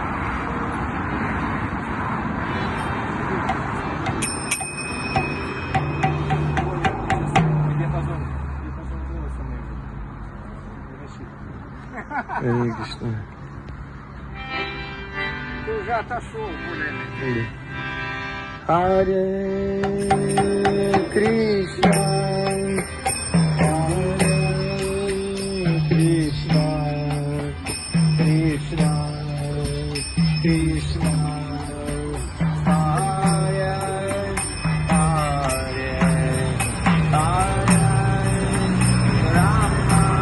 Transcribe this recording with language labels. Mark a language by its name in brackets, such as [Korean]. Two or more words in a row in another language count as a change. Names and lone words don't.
[Russian] Где позор голоса моего. [Sanskrit] Hare Krishna. [Russian] Ты уже отошел, более-менее. [Sanskrit] Hare Krishna, Hare Krishna, Krishna Krishna, Hare Hare, Hare Rama,